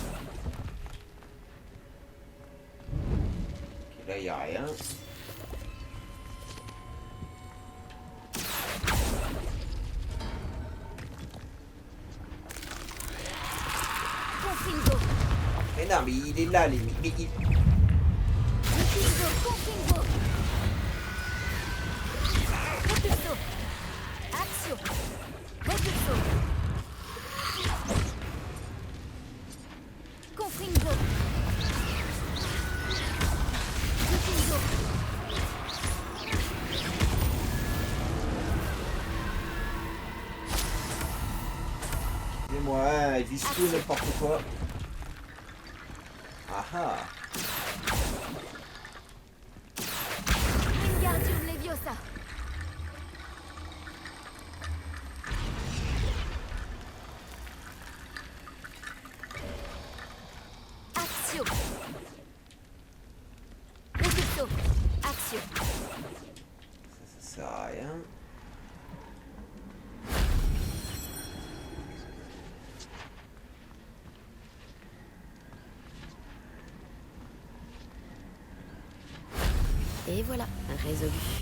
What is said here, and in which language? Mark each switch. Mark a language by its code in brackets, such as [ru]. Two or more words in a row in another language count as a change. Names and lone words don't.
[fr] Ok, là, il n'y a rien. Confingo. Mais non, mais il est là, les... Confingo, Confingo. Repulso. Accio. Repulso. Confingo. Confingo. Excusez-moi, hein, ils visent tout n'importe quoi. Ah ah. Wingardium Leviosa. Accio. Repulso. Accio. Ça sert à rien. Et voilà, résolu.